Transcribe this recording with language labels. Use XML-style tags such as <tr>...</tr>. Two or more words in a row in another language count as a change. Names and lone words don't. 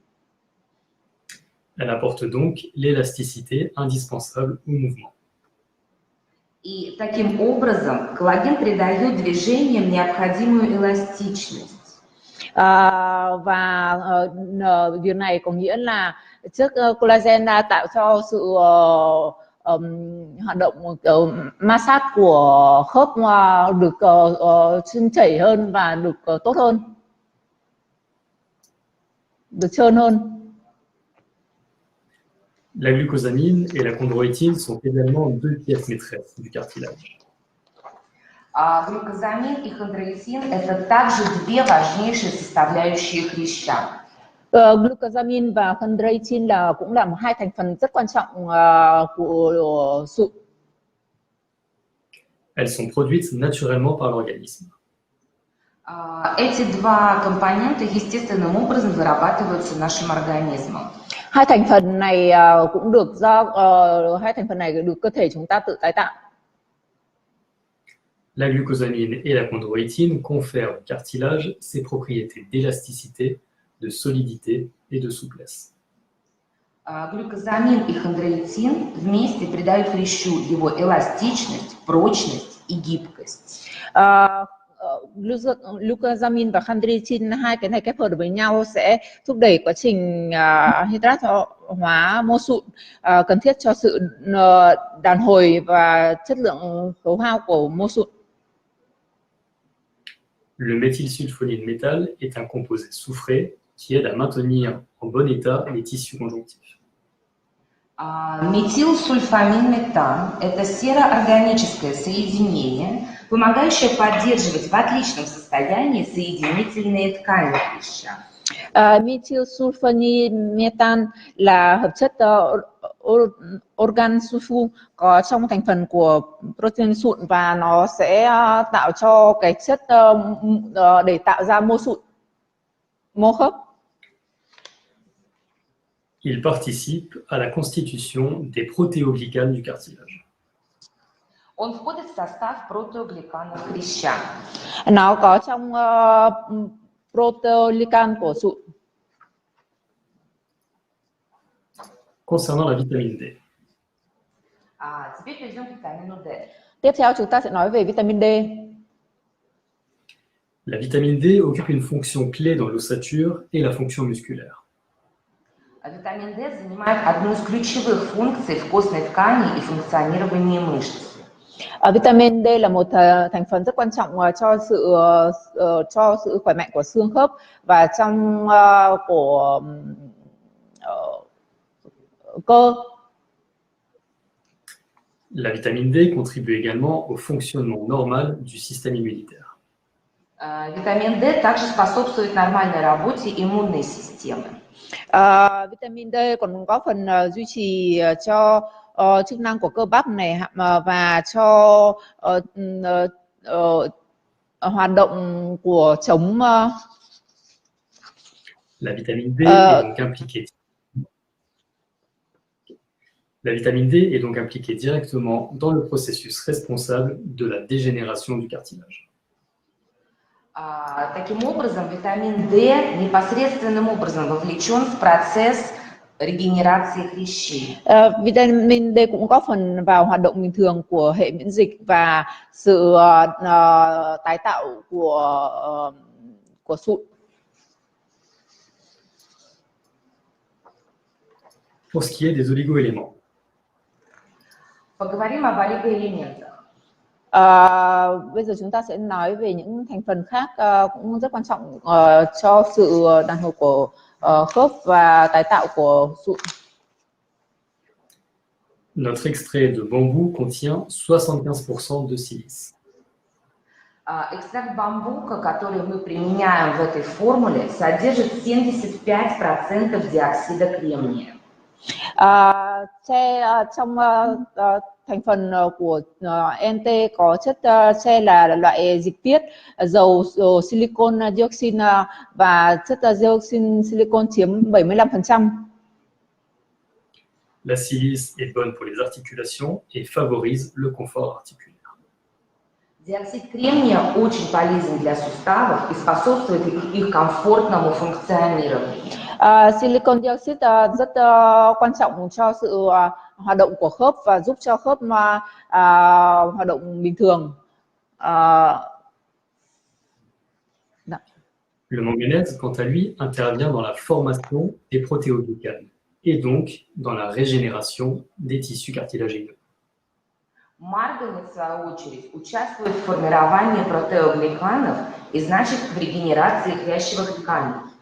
<fr>Elle apporte donc l'élasticité indispensable au mouvement.</fr> <ru>И таким образом коллаген придает движениям необходимую эластичность.</ru> <vi>Việc này có nghĩa là chất collagen đã tạo cho sự hoạt động ma sát của khớp được trơn chảy hơn và được tốt hơn, được trơn hơn.</vi> <fr>La glucosamine et la chondroïtine sont également deux pièces maîtresses du cartilage.</fr> <ru>Глюкозамин и хондроитин – это также две важнейшие составляющие хряща.</ru> <vi>Glucosamine và chondroitin cũng là hai thành phần rất quan trọng của sụn.</vi> <fr>Elles sont produites naturellement par l'organisme.</fr> <ru>Эти два компонента естественным образом вырабатываются нашим организмом.</ru> <vi>Hai thành phần này cũng được được cơ thể chúng ta tự tái tạo.</vi> <fr>La glucosamine et la chondroïtine confèrent au cartilage ses propriétés d'élasticité, de solidité et de souplesse.</fr> <ru>Глюкозамин и хондроитин вместе придают хрящу его эластичность, прочность и gibкость.</ru> <vi>Glucosamine và chondroitin, hai cái này kết hợp với nhau sẽ thúc đẩy quá trình hydrat hóa mô sụn, cần thiết cho sự đàn hồi và chất lượng khấu hao của mô sụn.</vi> <fr>Le méthylsulfonyle métal est un composé soufré qui aide à maintenir en bon état les tissus conjonctifs.</fr> <ru>Метилсульфамин-метан – это сероорганическое соединение, помогающее поддерживать в отличном состоянии соединительные ткани хряща.</ru> <vi>Methylsulfonylmetan là hợp chất organ sulfu có trong thành phần của protein sụn và nó sẽ tạo cho cái chất để tạo ra mô sụn, mô khớp.</vi> <fr>Il participe à la constitution des protéoglycanes du cartilage.</fr> <ru>Он входит в состав протеогликанов хряща.</ru> <vi>Nó có trong proteoglycan của sụn.</vi> <fr>Concernant la vitamine D.</fr> <ru>Теперь перейдем к витамину D.</ru> <vi>Tiếp theo chúng ta sẽ nói về vitamin D.</vi> <fr>La vitamine D occupe une fonction clé dans l'ossature et la fonction musculaire.</fr> <ru>Витамин D занимает одну из ключевых функций в костной ткани и функционировании мышц.</ru> <vi>Vitamin D là một thành phần rất quan trọng cho sự khỏe mạnh của xương khớp và trong của cơ.</vi> <fr>La vitamine D contribue également au fonctionnement normal du système immunitaire.</fr> <ru>Витамин D также способствует нормальной работе иммунной системы.</ru> <vi>Vitamin D còn có phần duy trì cho chức năng của cơ bắp này và cho hoạt động của chống</vi> <fr>La vitamine D est donc impliquée. La vitamine D est donc impliquée directement dans le processus responsable de la dégénération du cartilage.</fr> <ru>Таким образом, витамин D непосредственным образом вовлечен в процесс регенерации хрящей.</ru> <vi>Vitamin D cũng có phần vào hoạt động bình thường của hệ miễn dịch và sự tái tạo của sụn.</vi> <fr>Pour ce qui est des oligoéléments.</fr> <ru>Поговорим об олигоэлементах.</ru> <vi>Bây giờ chúng ta sẽ nói về những thành phần khác cũng rất quan trọng cho sự đàn hồi của khớp và tái tạo của sụn.</vi> <fr>Notre extrait de bambou contient 75% de silice.</fr> <ru>Экстракт бамбука, который мы применяем в этой формуле, содержит 75% диоксида кремния.</ru> <vi>Trong thành phần của NT có chất tre là loại dịch tiết, dầu</vi> <en>silicon dioxin</en> <vi>và chất dioxin silicon chiếm 75%.</vi> <fr>La silice est bonne pour les articulations et favorise le confort articulaire.</fr> <ru>Диоксид кремния очень полезен для суставов и способствует их комфортному функционированию.</ru> <en>Silicon dioxide</en> <vi>rất quan trọng cho sự hoạt động của khớp và giúp cho khớp hoạt động bình thường.</vi> <fr>Le manganèse, quant à lui, intervient dans la formation des protéoglycanes et donc dans la régénération des tissus cartilagineux.</fr> <ru>Марганец, в свою очередь, участвует в формировании протеогликанов и значит в регенерации хрящевых тканей.</ru>